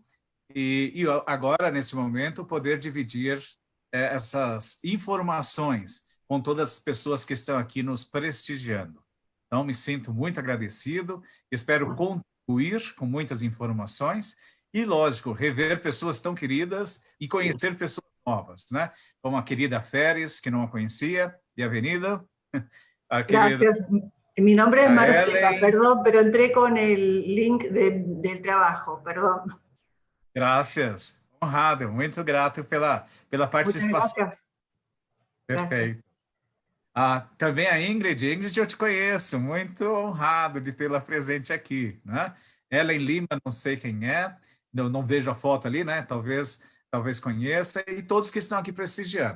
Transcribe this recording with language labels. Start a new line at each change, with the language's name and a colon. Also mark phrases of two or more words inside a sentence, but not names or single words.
Portuguese: E agora, nesse momento, poder dividir essas informações com todas as pessoas que estão aqui nos prestigiando. Então, me sinto muito agradecido, espero contribuir com muitas informações e, lógico, rever pessoas tão queridas e conhecer pessoas novas, né? Como a querida Férez, que não a conhecia,
Spanish: bienvenida. Gracias. Mi nombre es Marcela, perdón, pero entré con el link del trabajo, perdón. Gracias.
Portuguese: Honrado, muito grato pela participação.
Spanish: Muchas gracias.
Portuguese: Perfeito. Também a Ingrid. Ingrid, eu te conheço, muito honrado de tê-la presente aqui, né? Ellen Lima, não sei quem é, não vejo a foto ali, né? Talvez conheça, e todos que estão aqui prestigiando.